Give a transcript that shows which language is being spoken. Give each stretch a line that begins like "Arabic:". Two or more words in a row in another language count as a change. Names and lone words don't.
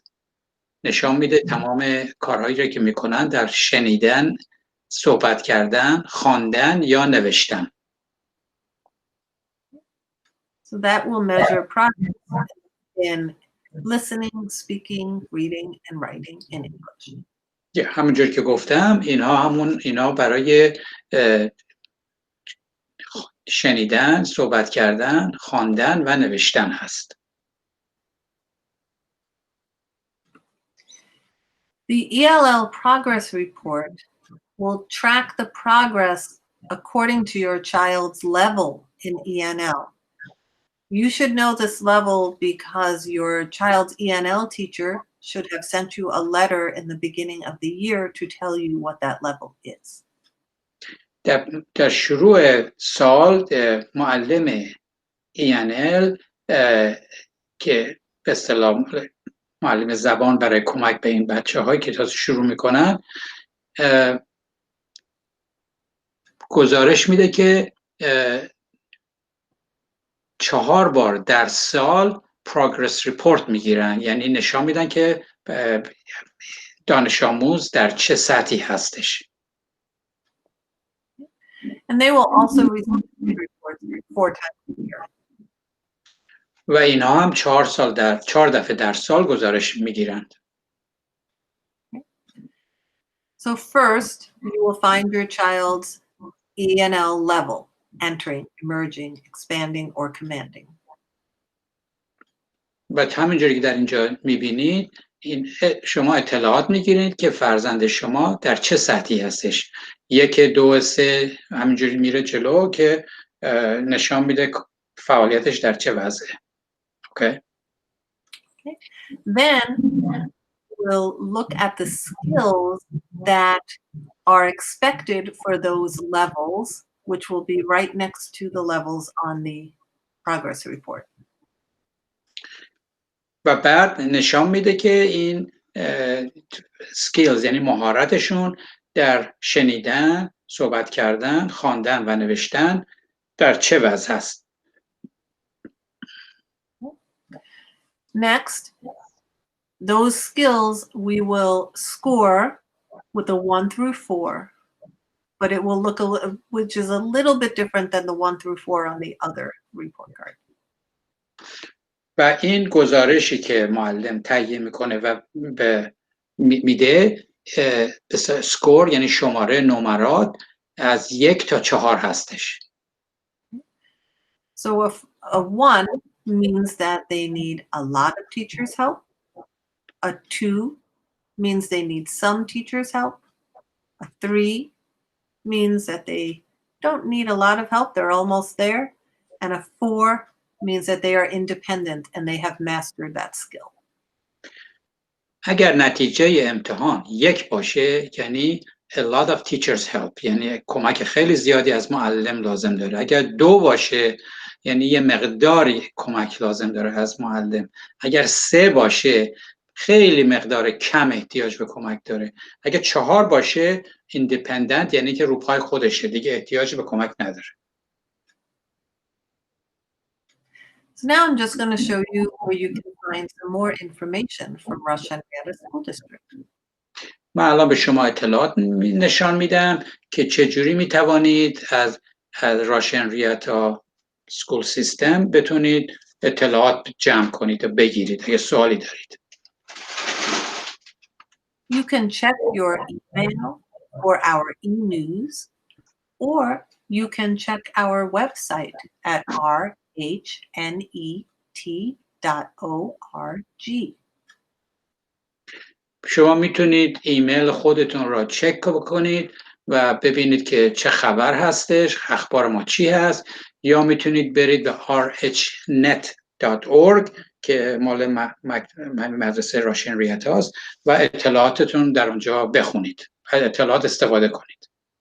Persian: نشان میده تمام کارهایی رو که میکنن در شنیدن، صحبت کردن، خواندن یا نوشتن.
English: So that will measure progress in listening, speaking, reading, and writing in English.
Persian: همونجور که گفتم اینا برای شنیدن، صحبت کردن، خواندن و نوشتن هست.
English: The ELL progress report will track the progress according to your child's level in ENL. You should know this level because your child's ENL teacher should have sent you a letter in the beginning of the year to tell you what that level is.
Persian: در شروع سال معلم ENL که به اصطلاح معلم زبان برای کمک به این بچه‌هایی که تازه شروع میکنن گزارش میده که 4 بار در سال
English: progress report
Persian: میگیرن، یعنی نشان میدن که دانش آموز در چه سطحی هستش.
English: And they will also receive reports 4 times a year.
Persian: و اینها هم 4 دفعه در سال گزارش میگیرند.
English: So first, you will find your child's ENL level, entering, emerging, expanding, or commanding.
Persian: و همینجوری که در اینجا میبینید شما اطلاعات میگیرید که فرزند شما در چه سطحی هستش. 1 2 3 همینجوری میره جلو که نشان میده فعالیتش در چه وضعه.
English: Okay. Then we'll look at the skills that are expected for those levels, which will be right next to the levels on the progress report.
Persian: و بعد نشان میده که این skills یعنی مهارتشون در شنیدن، صحبت کردن، خواندن و نوشتن در چه وضع است.
English: Next, those skills we will score with a 1 through 4, but it will look which is a little bit different than the 1 through 4 on the other report card.
Persian: و این گزارشی که معلم تهیه میکنه و به میده سکور یعنی شماره نمرات از 1 تا 4 هستش.
English: So if a 1 means that they need a lot of teachers' help. A 2 means they need some teachers' help. A 3 means that they don't need a lot of help, they're almost there. And a 4 means that they are independent and they have mastered that skill.
Persian: اگر نتیجه امتحان 1 باشه یعنی
English: a lot of teachers help
Persian: یعنی کمک خیلی زیادی از معلم لازم داره. اگر 2 باشه یعنی یه مقداری کمک لازم داره از معلم. اگر 3 باشه خیلی مقدار کم احتیاج به کمک داره. اگر 4 باشه independent یعنی که رو پای خودشه دیگه احتیاج به کمک نداره.
English: So now I'm just going to show you where you can find some more information from Russian School District.
Persian: من الان به شما اطلاعات نشان میدم که چجوری میتوانید از راشن ریتا سکول سیستم بتونید اطلاعات جمع کنید و بگیرید اگه سوالی دارید.
English: You can check your email or our e-news, or you can check our website at rhnet.org.
Persian: شما میتونید ایمیل خودتون را چک بکنید و ببینید که چه خبر هستش، اخبار ما چی هست، یا میتونید برید به rhnet.org که مال مدرسه راشن ریتا است و اطلاعاتتون در اونجا بخونید، اطلاعات استفاده کنید.